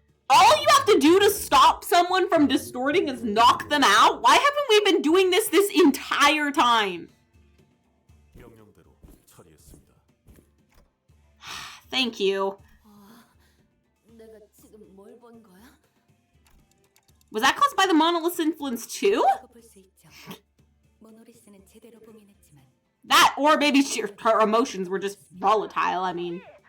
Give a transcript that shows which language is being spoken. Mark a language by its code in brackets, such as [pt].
[en] All you have to do to stop someone from distorting is knock them out? Why haven't we been doing this entire time? [ko] 명령대로 처리했습니다. [en] Thank you. [ko] 내가 지금 뭘 본 거야? [en] Was that caused by the monolith's influence too? [ko] 볼 수 있죠. 모노리스는 제대로 봉인했지만 [en] That, or maybe her emotions were just volatile, I mean.